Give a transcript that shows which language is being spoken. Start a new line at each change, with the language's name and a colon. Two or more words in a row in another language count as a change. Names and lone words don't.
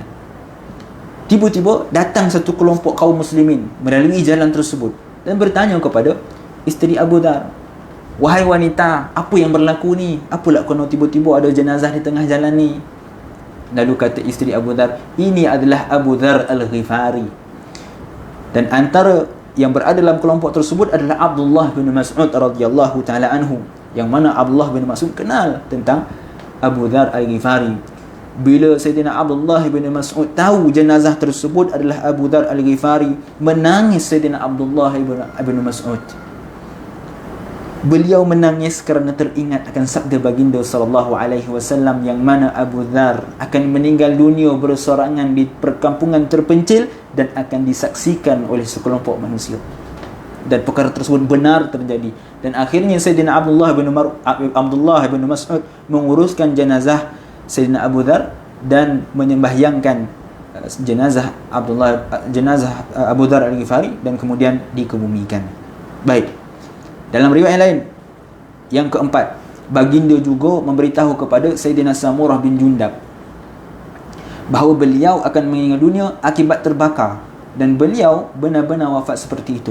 Malay: Tiba-tiba datang satu kelompok kaum muslimin melalui jalan tersebut dan bertanya kepada isteri Abu Dhar, "Wahai wanita, apa yang berlaku ni? Apalah kena tiba-tiba ada jenazah di tengah jalan ni?" Lalu kata isteri Abu Dhar, "Ini adalah Abu Dhar Al-Ghifari." Dan antara yang berada dalam kelompok tersebut adalah Abdullah bin Mas'ud
Arabic: رضي الله تعالى عنه,
Malay: yang mana Abdullah bin Mas'ud kenal tentang Abu Dhar Al-Ghifari. Bila Sayyidina Abdullah bin Mas'ud tahu jenazah tersebut adalah Abu Dhar Al-Ghifari, menangis Sayyidina Abdullah bin Mas'ud. Beliau menangis kerana teringat akan sabda baginda SAW yang mana Abu Dhar akan meninggal dunia bersorangan di perkampungan terpencil dan akan disaksikan oleh sekelompok manusia. Dan perkara tersebut benar terjadi. Dan akhirnya Sayyidina Abdullah bin Mas'ud menguruskan jenazah Sayyidina Abu Dhar dan menyembahyangkan jenazah Abu Dhar Al-Ghifari dan kemudian dikebumikan. Baik. Dalam riwayat yang lain, yang keempat, baginda juga memberitahu kepada Sayyidina Samurah bin Jundab bahawa beliau akan meninggal dunia akibat terbakar, dan beliau benar-benar wafat seperti itu.